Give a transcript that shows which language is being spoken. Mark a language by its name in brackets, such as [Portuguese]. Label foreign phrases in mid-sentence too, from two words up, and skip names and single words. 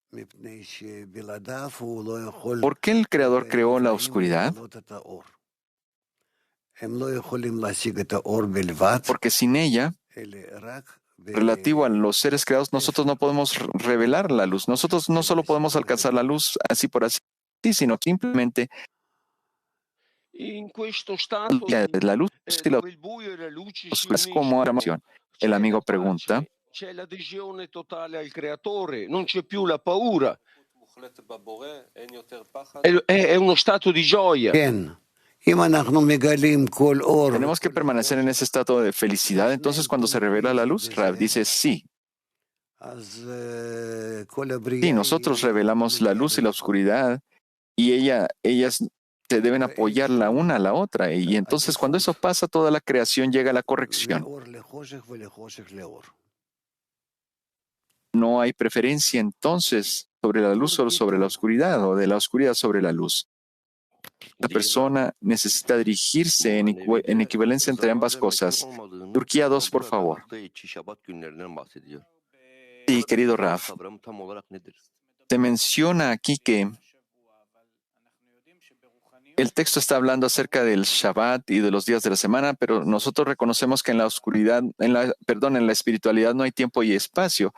[Spanish] ¿Por qué el Creador creó la oscuridad? Porque sin ella relativo a los seres creados, nosotros no podemos revelar la luz. Nosotros no solo podemos alcanzar la luz así por así, sino simplemente [Italian] In questo stato [Spanish] la luz y la [Italian] dove il buio e la luce si [Spanish] oscuridad. Como [Italian] uniscono, [Spanish] el [Italian] c'è la [Spanish] amigo pregunta, [Italian] pace, c'è l'adesione totale al creatore, non c'è più la paura. È uno stato di gioia. [Hebrew] כן. אם אנחנו מגלים כל אור, [Spanish] tenemos que permanecer en ese estado de felicidad. Entonces, cuando se revela la luz, Rav dice sí. [Hebrew] אז כל הבריאה [Spanish] Sí, nosotros revelamos la luz y la oscuridad y ellas se deben apoyar la una a la otra. Y entonces, cuando eso pasa, toda la creación llega a la corrección. [Hebrew] לאור לחושך ולחושך לאור. [Spanish] No hay preferencia entonces sobre la luz o sobre la oscuridad o de la oscuridad sobre la luz. La persona necesita dirigirse en equivalencia entre ambas cosas. Turquía 2, por favor. Sí, querido Raf, se menciona aquí que el texto está hablando acerca del Shabbat y de los días de la semana, pero nosotros reconocemos que en la oscuridad, en la espiritualidad no hay tiempo y espacio.